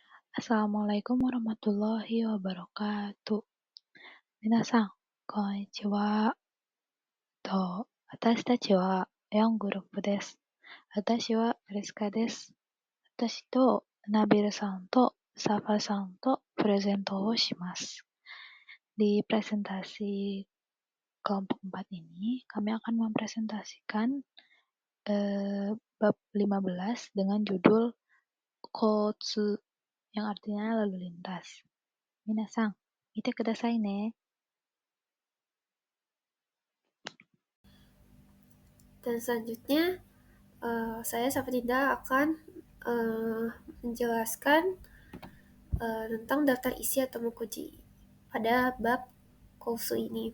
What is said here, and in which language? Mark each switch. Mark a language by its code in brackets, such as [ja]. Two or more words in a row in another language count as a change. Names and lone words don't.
[ar] السلام عليكم ورحمة الله وبركاته. [ja] 皆さん、こんにちは. 私たちは 4グループです。私はアリスカです。私とナビルさんとサファさんとプレゼントをします。 [id] Di presentasi kelompok 4 ini, kami akan mempresentasikan bab 15 dengan judul Kotsu, yang artinya lalu lintas. [ja] 皆さん、見てくださいね. [id] Dan selanjutnya, saya Safrinda akan menjelaskan tentang daftar isi atau mukuji pada bab kousu ini.